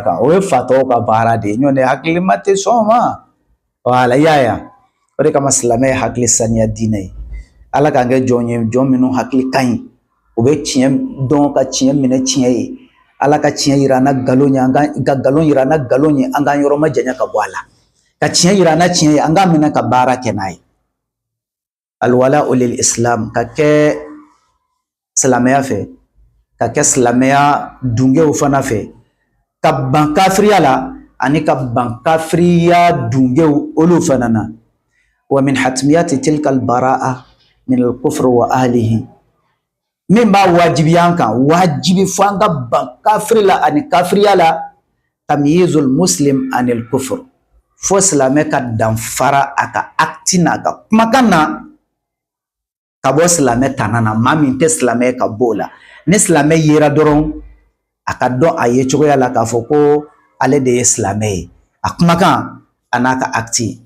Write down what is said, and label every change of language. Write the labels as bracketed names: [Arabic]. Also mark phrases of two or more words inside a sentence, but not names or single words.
[Bambara] kan o ye fatɔw ka baara de ye ɲɔn tɛ hakilima tɛ sɔn o ma wala i y'a ye o de kama silamɛ ye hakili saniya diinɛ ye ala k'an kɛ jɔn ye jɔn minnu hakili ka ɲi u bɛ tiɲɛ dɔn ka tiɲɛ minɛ tiɲɛ ye ala ka tiɲɛ yira an na nkalon ye ka nkalon yira an na nkalon ye an k'an yɔrɔ ma janya ka bɔ a la ka tiɲɛ yira an na tiɲɛ ye an k'an minɛ ka baara kɛ n'a ye [Arabic] الولاء للإسلام [Bambara] ka kɛ silamɛya fɛ ka kɛ silamɛya dungew fana fɛ ka ban kafiriya la ani ka ban kafiriya dungew olu fana na. [Arabic] ومن حتميات تلك البراءة من الكفر وأهله, [Bambara] min b'a wajibiya an kan wajibi fo an ka ban kafiri la ani kafiriya la, [Arabic] تمييز المسلم عن الكفر, [Bambara] fo silamɛ ka danfara a ka akti n'a ka kumakan na ka bɔ silamɛ tana na. Maa min tɛ silamɛ ka bɔ o la, ni silamɛ yera dɔrɔn a ka dɔn a ye cogoya la k'a fɔ ko ale de ye silamɛ ye, a kumakan a n'a ka akti.